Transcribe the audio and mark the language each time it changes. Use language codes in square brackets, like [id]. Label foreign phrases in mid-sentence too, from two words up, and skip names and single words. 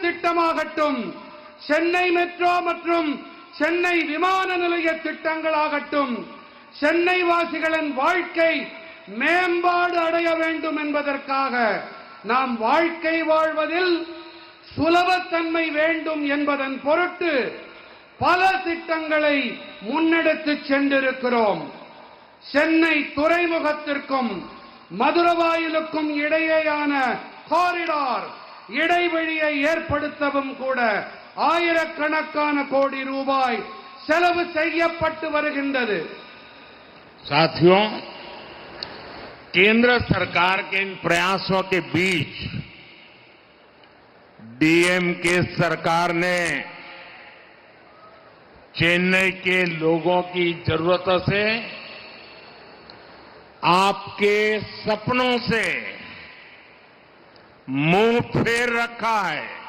[ta] திட்டமாகட்டும், சென்னை மெட்ரோ மற்றும் சென்னை விமான நிலைய திட்டங்களாகட்டும், சென்னை வாசிகளின் வாழ்க்கை மேம்பாடு அடைய வேண்டும் என்பதற்காக நாம் வாழ்க்கை வாழ்வதில் சுலபத்தன்மை வேண்டும் என்பதன் பொருட்டு பல திட்டங்களை முன்னெடுத்து சென்றிருக்கிறோம். சென்னை துறைமுகத்திற்கும் மதுரவாயிலுக்கும் இடையேயான காரிடார் இடைவெளியை ஏற்படுத்தவும் கூட ஆயிரக்கணக்கான கோடி ரூபாய் செலவு செய்யப்பட்டு வருகின்றது. [hi] साथियों, केंद्र सरकार के इन प्रयासों के बीच डीएमके सरकार ने चेन्नई के लोगों की जरूरतों से, आपके सपनों से मुंह फेर रखा है।